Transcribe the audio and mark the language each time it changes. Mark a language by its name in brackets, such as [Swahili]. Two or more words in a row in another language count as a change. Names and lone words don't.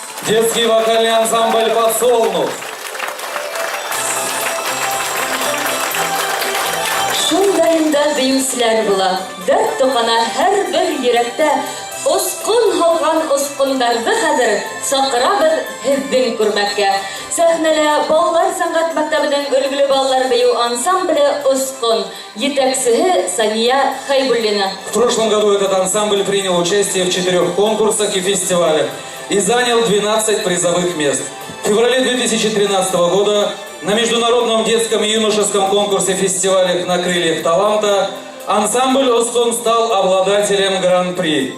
[Russian] Детский вокальный ансамбль «Подсолнух». [Bashkir] Шундайында бейүсләр була. Дәрт токана һәр бер йөрәктә. Оскон һалган оскондарҙы хәҙер саҡырабыҙ һеҙҙең күрмәккә. Сәхнәлә балалар сәнғәт мәктәбенең өлгөлө балалар бейеү ансамбле «Оскон». Етәксеһе Сания Хайбуллина. [Russian] В прошлом году этот ансамбль принял участие в 4 конкурсах и фестивалях и занял 12 призовых мест. В феврале 2013 года на международном детском и юношеском конкурсе фестивалях «На крыльях таланта» ансамбль «Оскон» стал обладателем гран-при.